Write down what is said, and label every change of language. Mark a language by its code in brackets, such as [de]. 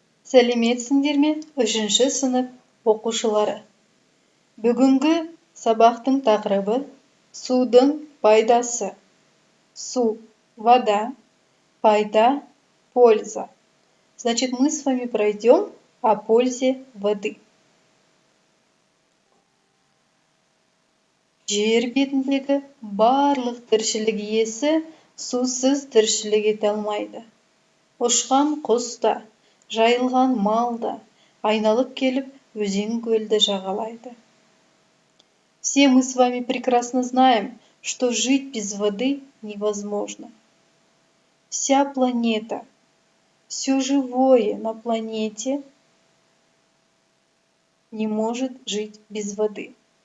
[kk] Сәлеметсіңдер ме, 3-ші сынып оқушылары? Бүгінгі сабақтың тақырыбы судың пайдасы. Су, вода, пайда, польза. [ru] Значит, мы с вами пройдем о пользе воды. [kk] Жер бетіндегі барлық тіршілік иесі сусыз тіршілік ете алмайды. Ұшқан құс та, жайылған мал да айналып келіп өзен көлді жағалайды. [ru] Все мы с вами прекрасно знаем, что жить без воды невозможно. Вся планета, все живое на планете не может жить без воды.